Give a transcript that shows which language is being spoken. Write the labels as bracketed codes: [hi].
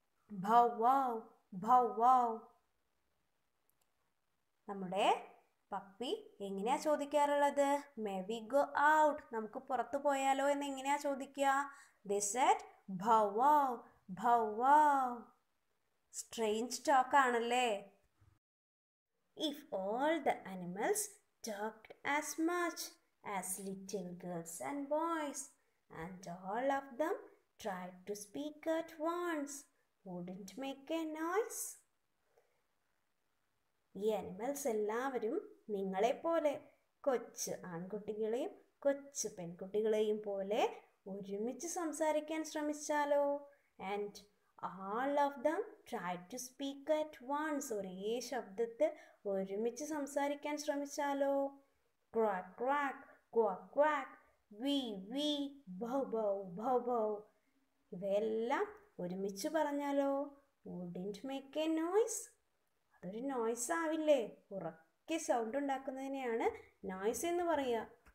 [ml] Bow wow bow wow. നമ്മുടെ puppy എങ്ങനെയാ ചോദിക്കാറുള്ളത്? [en] may we go out, [ml] നമുക്ക് പുറത്തു പോയാലോ എന്ന് എങ്ങനെയാ ചോദിക്കുക? [en] They said bow wow bow wow. [ml] Strange talk ആണല്ലേ? [en] If all the animals talked as much as little girls and boys, and all of them tried to speak at once, wouldn't make a noise? [ml] ഈ animals എല്ലാവരും നിങ്ങളെപ്പോലെ, കൊച്ചു ആൺകുട്ടികളെയും കൊച്ചു പെൺകുട്ടികളെയും പോലെ ഒരുമിച്ച് സംസാരിക്കാൻ ശ്രമിച്ചാലോ? [en] And all of them tried to speak at once. [ml] ഒരേ ശബ്ദത്തിൽ ഒരുമിച്ച് സംസാരിക്കാൻ ശ്രമിച്ചാലോ? Quack quack quack quack, V V, ഭൗ ഭൗ ഭൗ ഭൗ. ഇവയെല്ലാം ഒരുമിച്ച് പറഞ്ഞാലോ? [en] wouldn't make a noise. [ml] അതൊരു നോയ്സ് ആവില്ലേ? ഉറക്കെ സൗണ്ട് ഉണ്ടാക്കുന്നതിനെയാണ് നോയ്സ് എന്ന് പറയുക.